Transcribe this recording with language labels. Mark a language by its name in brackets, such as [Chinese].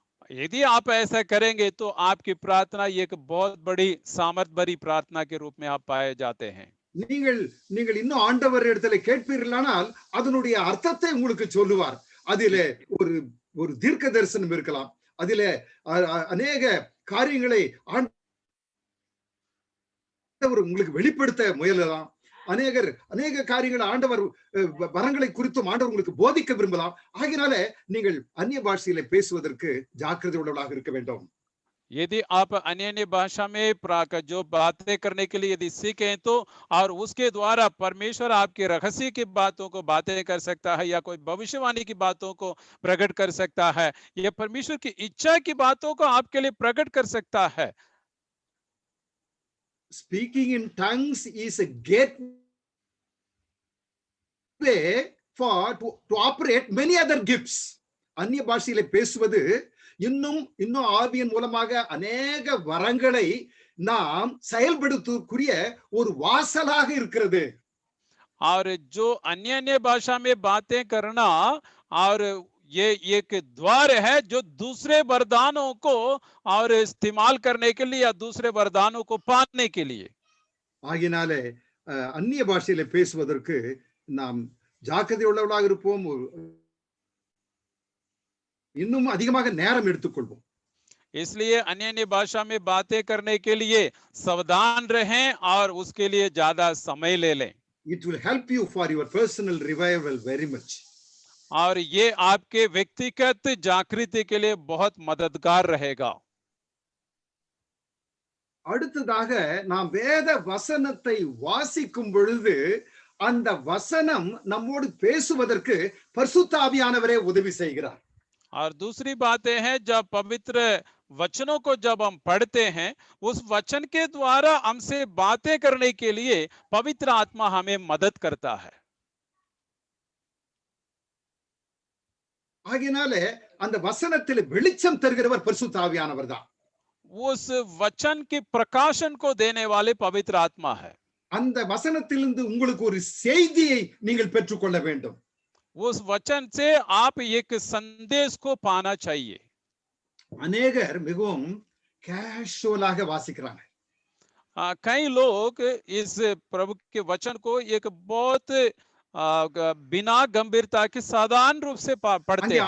[Hindi] यदि आप ऐसा करेंगे तो आपकी प्रार्थना एक बहुत बड़ी सामर्थ भरी प्रार्थना के रूप में आप पाए जाते हैं। [Tamil] நீங்கள் இன்னும் ஆண்டவர் இடத்துல கேட்பீர்களானால் அதனுடைய அர்த்தத்தை உங்களுக்கு சொல்லுவார். அதிலே ஒரு தீர்க்க தரிசனம் இருக்கலாம், அதிலே அநேக காரியங்களை ஆண்டவர் உங்களுக்கு வெளிப்படுத்த முயலலாம். அநேக காரியங்களை ஆண்டவர் வரங்களை குறித்தும் ஆண்டவர் உங்களுக்கு போதிக்க விரும்பலாம். ஆகையினாலே நீங்கள் அந்நிய பாஷையிலே பேசுவதற்கு ஜாக்கிரதை உள்ளவர்களாக இருக்க வேண்டும். [Hindi] यदि आप अन्य भाषा में जो बातें करने के लिए यदि सीखें तो, और उसके द्वारा परमेश्वर आपके रहस्य की बातों को बातें कर सकता है या कोई भविष्यवाणी की बातों को प्रकट कर सकता है या परमेश्वर की इच्छा की बातों को आपके लिए प्रकट कर सकता है। [English] Speaking in tongues is a gateway to operate many other gifts. [Tamil] அந்நிய பாஷையிலே பேசுவது இன்னும் ஆவியின் மூலமாக அநேக வரங்களை நாம் செயல்படுத்தக்கூடிய ஒரு வாசலாக இருக்கிறது. [Hindi] और जो अन्य भाषा में बातें करना और ये एक द्वार है जो दूसरे वरदानों को और इस्तेमाल करने के लिए या दूसरे वरदानों को पाने के लिए। [Tamil] ஆகினாலே அந்நிய பாஷையிலே பேசுவதற்கு நாம் ஜாக்கிரதை உள்ளவர்களாக இருப்போம், இன்னும் அதிகமாக நேரம் எடுத்துக்கொள்வோம். [Hindi] इसलिए अन्य भाषा में बातें करने के लिए सावधान रहें और उसके लिए ज्यादा समय ले लें. [English] It will help you for your personal revival very much. [Hindi] और ये आपके व्यक्तिगत जागृति के लिए बहुत मददगार रहेगा. [Tamil] அடுத்ததாக நாம் வேத வசனத்தை வாசிக்கும் பொழுது அந்த வசனம் நம்மோடு பேசுவதற்கு பரிசுத்த ஆவியானவரே உதவி செய்கிறார். [Hindi] और दूसरी बातें हैं, जब पवित्र वचनों को जब हम पढ़ते हैं उस वचन के द्वारा हमसे बातें करने के लिए पवित्र आत्मा हमें मदद करता है. [Tamil] ஆகையினாலே அந்த வசனத்தில் வெளிச்சம் தருகிறவர் பரிசுத்த ஆவியானவர் தான். [Hindi] उस वचन के प्रकाशन को देने वाले पवित्र आत्मा है. [Tamil] அந்த வசனத்திலிருந்து உங்களுக்கு ஒரு செய்தியை நீங்கள் பெற்றுக்கொள்ள வேண்டும். [Hindi] उस वचन से आप एक संदेश को पाना चाहिए. [Tamil] अनेगर मिगुम कैशुअलाக வாசிக்கிறாங்க. [Hindi] कई लोग इस प्रभु के वचन को एक बहुत बिना गंभीरता के साधारण रूप से पढ़ते हैं.